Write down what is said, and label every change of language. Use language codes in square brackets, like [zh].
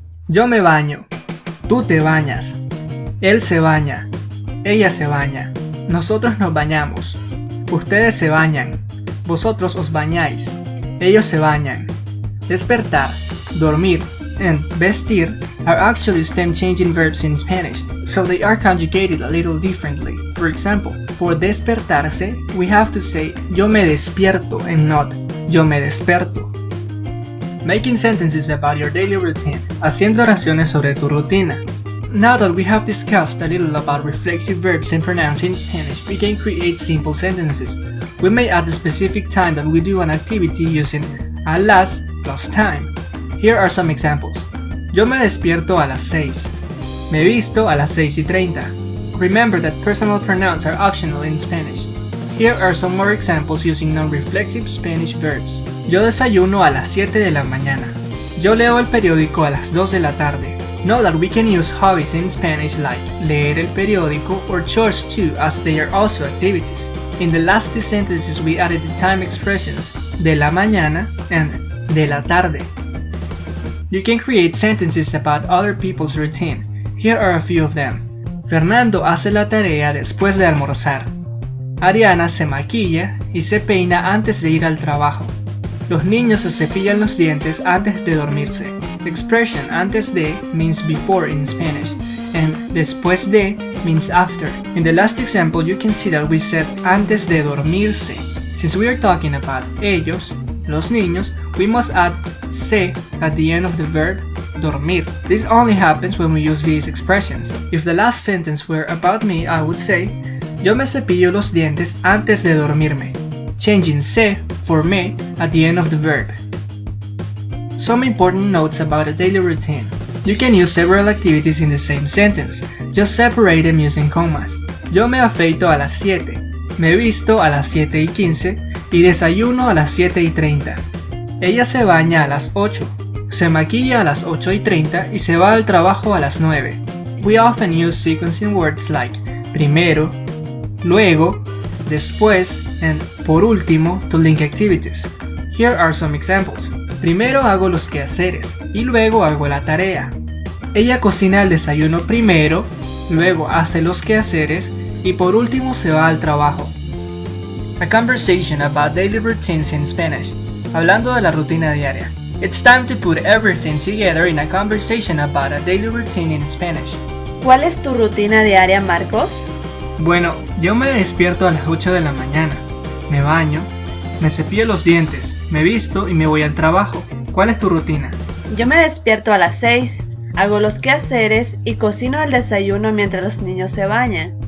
[es] Yo me baño, tú te bañas, él se baña, ella se baña, nosotros nos bañamos, ustedes se bañan, vosotros os bañáis, ellos se bañan. [en] Despertar, dormir, and vestir are actually stem-changing verbs in Spanish, so they are conjugated a little differently. For example, for despertarse, we have to say [es] yo me despierto [en] and not [es] yo me desperto. [en] Making sentences about your daily routine. [es] Haciendo oraciones sobre tu rutina. [en] Now that we have discussed a little about reflexive verbs and pronouns in Spanish, we can create simple sentences. We may add the specific time that we do an activity using a las plus time. Here are some examples. [es] Yo me despierto a las 6. Me visto a las 6:30. [en] Remember that personal pronouns are optional in Spanish. Here are some more examples using non-reflexive Spanish verbs. [es] Yo desayuno a las 7 de la mañana. Yo leo el periódico a las 2 de la tarde. [en] Know that we can use hobbies in Spanish like [es] leer el periódico [en] or chores too, as they are also activities. In the last two sentences we added the time expressions de la mañana and de la tarde. You can create sentences about other people's routine. Here are a few of them. [es] Fernando hace la tarea después de almorzar. Ariana se maquilla y se peina antes de ir al trabajo. Los niños se cepillan los dientes antes de dormirse. [en] The expression antes de means before in Spanish, and después de means after. In the last example, you can see that we said [es] antes de dormirse. [en] Since we are talking about [es] ellos, los niños, [en] we must add se at the end of the verb dormir. This only happens when we use these expressions. If the last sentence were about me, I would say, [es] yo me cepillo los dientes antes de dormirme, [en] changing se for me at the end of the verb. Some important notes about a daily routine. You can use several activities in the same sentence, just separate them using commas. [es] Yo me afeito a las 7, me visto a las 7:15 y desayuno a las 7:30. Ella se baña a las 8, se maquilla a las 8:30 y se va al trabajo a las 9. [en] We often use sequencing words like primero, luego, después, and por último to link activities. Here are some examples. [es] Primero hago los quehaceres y luego hago la tarea. Ella cocina el desayuno primero, luego hace los quehaceres y por último se va al trabajo. [en] A conversation about daily routines in Spanish. [es] Hablando de la rutina diaria. [en] It's time to put everything together in a conversation about a daily routine in Spanish. [es] ¿Cuál es tu rutina diaria, Marcos? Bueno, yo me despierto a las 8 de la mañana, me baño, me cepillo los dientes, me visto y me voy al trabajo. ¿Cuál es tu rutina? Yo me despierto a las 6, hago los quehaceres y cocino el desayuno mientras los niños se bañan.